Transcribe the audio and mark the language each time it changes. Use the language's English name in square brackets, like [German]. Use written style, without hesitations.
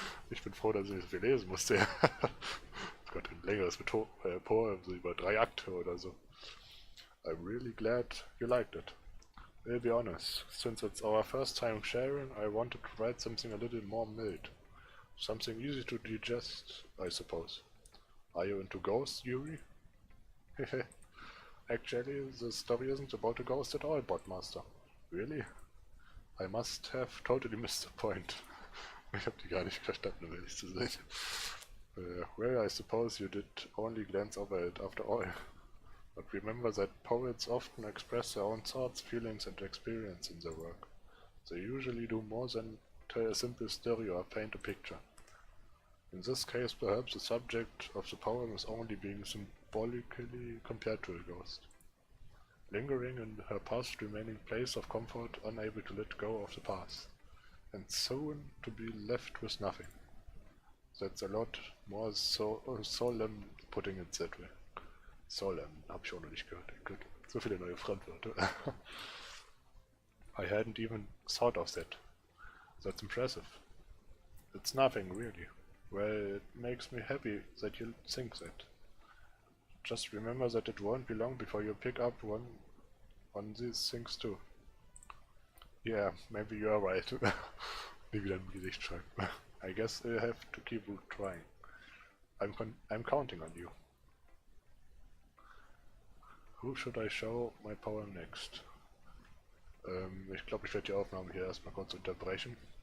[German] Ich bin froh, dass ich das viel lesen musste. Gott, ein längeres Poem, so über 3 Akte oder so. [English] I'm really glad you liked it. I'll be honest, since it's our first time sharing, I wanted to write something a little more mild. Something easy to digest, I suppose. Are you into ghosts, Yuri? Actually, the story isn't about a ghost at all, Botmaster. Really? I must have totally missed the point. [German] Ich hab die gar nicht verstanden, um ehrlich zu sein. [English] Well, I suppose you did only glance over it after all. But remember that poets often express their own thoughts, feelings, and experience in their work. They usually do more than tell a simple story or paint a picture. In this case, perhaps the subject of the poem is only being symbolically compared to a ghost, lingering in her past remaining place of comfort, unable to let go of the past, and soon to be left with nothing. That's a lot more solemn putting it that way. [German] Solemn, hab ich auch noch nicht gehört. Glück. So viele neue Fremdwörter. [English] I hadn't even thought of that. That's impressive. It's nothing, really. Well, it makes me happy that you think that. Just remember that it won't be long before you pick up on these things too. Yeah, maybe you are right. [German] Nie wieder im Gesicht schreiben. [English] I guess I have to keep trying. I'm counting on you. Who should I show my poem next? [German] Ich glaube, ich werde die Aufnahme hier erstmal kurz unterbrechen.